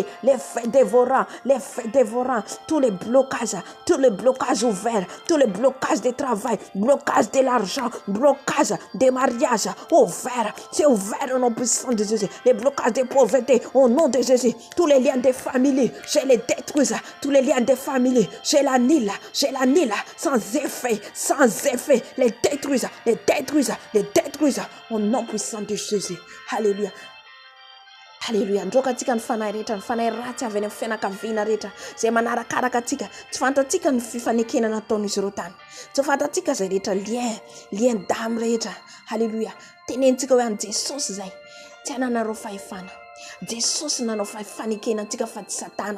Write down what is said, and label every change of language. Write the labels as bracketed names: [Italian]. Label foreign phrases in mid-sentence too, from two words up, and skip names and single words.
[French] dévorants, tous les blocages ouverts, tous les blocages de travail, blocages de l'argent, blocages des mariages, ouverts, c'est ouvert au nom puissant de Jésus, les blocages de pauvreté, au nom de Jésus, tous les liens de famille, je les détruis, tous les liens de famille, je l'annule, sans effet, les détruis, au nom puissant de Jésus. Alléluia. Alléluia. [Malagasy] Ndroka tsika ny fanahy rehetra, ny fanahy ratsy avy any fianakaviana rehetra zay manarakaraka atsika, tsy fantatsika ny fifanekena nataon'izy ireo tany, tsy fantatsika zay rehetra [French] lien d'âme [Malagasy] rehetra. [French] Alléluia. [Malagasy] Tenentsika hoe an Jesosy zay tsy ananareo fahefana, Jesosy nanao fanekena antsika fa tsy Satana.